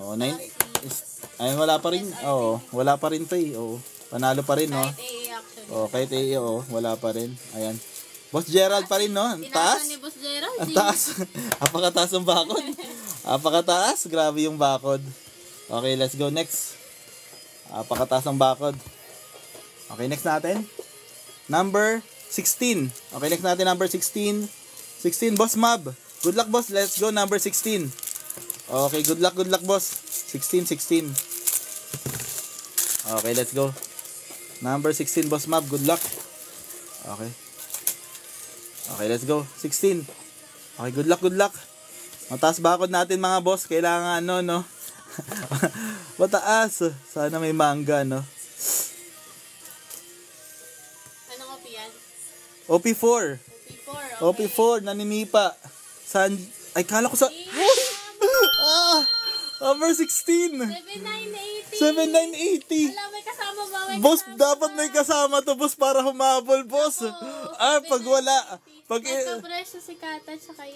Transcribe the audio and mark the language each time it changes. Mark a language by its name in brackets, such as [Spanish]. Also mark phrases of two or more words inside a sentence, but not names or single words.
[Filipino] Oh, 9. Ay, wala pa rin. Oo, wala pa rin to eh. Oo. Panalo pa rin, no? Kahit AA actually. Oh, kahit oo, wala pa rin. Ayan. Boss Gerald pa rin, no? Ang taas. Tinasa ni Boss Gerald. Ang taas. Apakataas ng bakod. Apakataas. Grabe yung bakod. [English] Okay, let's go next. [Filipino] Apakataas ng bakod. Okay, next natin. Number 16. Okay, next natin number 16. 16, Boss Mab. [English] Good luck, boss. Let's go, number 16. Okay, good luck, boss. 16. Okay, let's go. Number 16, Boss Mab. Good luck. Okay. Okay, let's go. 16. Okay, good luck. [Filipino] Mataas bakod natin, mga boss. Kailangan, no? Mataas. Sana may manga, no? Anong OP yan? OP4. OP4, okay. OP4, naninipa. Ay, kala ko sa... [English] Number 16. 7980. 7980. [Filipino] Wala, may kasama ba? May Boss, kasama dapat ba? may kasama to, boss, para humabol, boss. Pag wala, Nagka-presyo si Kata tsaka yan.